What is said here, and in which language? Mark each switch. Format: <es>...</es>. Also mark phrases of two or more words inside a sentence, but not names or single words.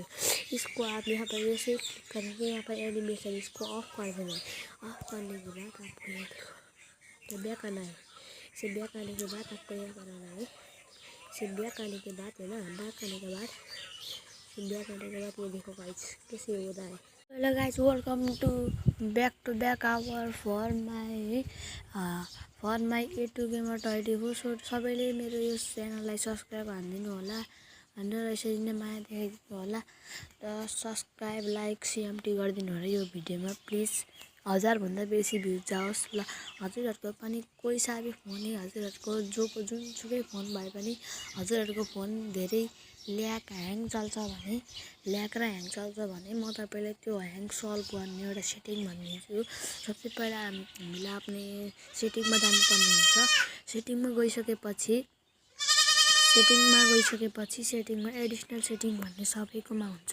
<hi>इसको आप यहाँ पर जैसे क्लिक करेंगे यहाँ पर एनिमेशन इसको ऑफ कर देना है। ऑफ करने के बाद आपको यहाँ देखो बैक आना है। इसे बैक आने के बाद आपको यहाँ पर आना है। इसे बैक आने के बाद है ना बैक आने के बाद ये देखो गाइस कैसे होता है।</hi> <en>hello guys welcome to back our for my A2 Gamer 24.</en> <ne>सो सबैले मेरो यो च्यानललाई सब्सक्राइब हानिदिनु होला भनेर यसरी नै माया देखाइदिनु होला र</ne> <en>subscribe like</en> <ne>CMT गरिदिनु होला यो भिडियोमा प्लिज। 1000 भन्दा बेसी भ्युज जाओस् ल। हजुरहरूको पनि कोही</ne> <hi>सा भी फोन है</hi> <ne>हजुरहरूको जुनसुकै फोन भए पनि हजुरहरूको फोन धेरै</ne> <en>lag hang</en> <ne>चल्छ भने म तपाईँलाई त्यो ह्याङ सल्भ गर्ने एउटा सेटिङ भनिदिन्छु। सबसे पहिला हामीले आफ्नै सेटिङमा जानुपर्ने हुन्छ। सेटिङमा गइसकेपछि सेटिङमा</ne> <en>additional setting</en> <ne>भन्ने सबैकोमा हुन्छ।</ne>